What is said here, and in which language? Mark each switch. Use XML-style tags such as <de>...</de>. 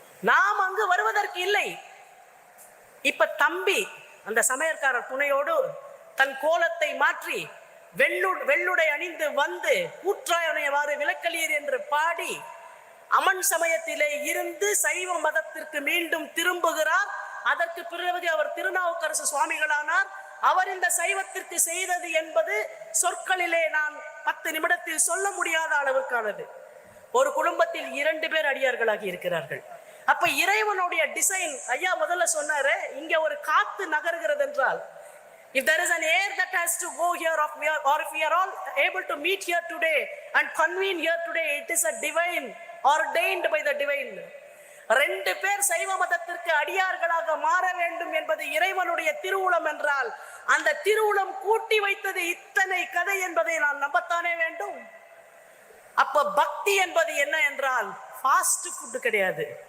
<ta>நாம் அங்கு வருவதற்கு இல்லை. இப்ப தம்பி அந்த சமையற்காரர் துணையோடு தன் கோலத்தை மாற்றி வெள்ளுடை அணிந்து வந்து கூற்றாயனையவாறு விளக்கலீர் என்று பாடி அமன் சமயத்திலே இருந்து சைவ மதத்திற்கு மீண்டும் திரும்புகிறார். அதற்கு பிறகு அவர் திருநாவுக்கரசு சுவாமிகளானார். அவர் இந்த சைவத்திற்கு செய்தது என்பது சொற்களிலே நான் 10 நிமிடத்தில் சொல்ல முடியாத அளவுக்கானது. ஒரு குடும்பத்தில் 2 பேர் அடியார்களாகி இருக்கிறார்கள். அப்ப இறைவனுடைய டிசைன் ஐயா முதல்ல சொன்னாரு, இங்க ஒரு காத்து நகர்கிறது என்றால்,</ta> <en>if there is an air that has to go here or if we are all able to meet here today and convene here today, it is a divine ordained by the divine.</en> <ta>2 பேர் சைவ மதத்திற்கு அடியார்களாக மாற வேண்டும் என்பது இறைவனுடைய திருவுளம் என்றால், அந்த திருவுளம் கூட்டி வைத்தது இத்தனை கதை என்பதை நான் நம்பத்தானே வேண்டும். அப்ப பக்தி என்பது என்ன என்றால் ஃபாஸ்ட் ஃபுட் கிடையாது.</ta>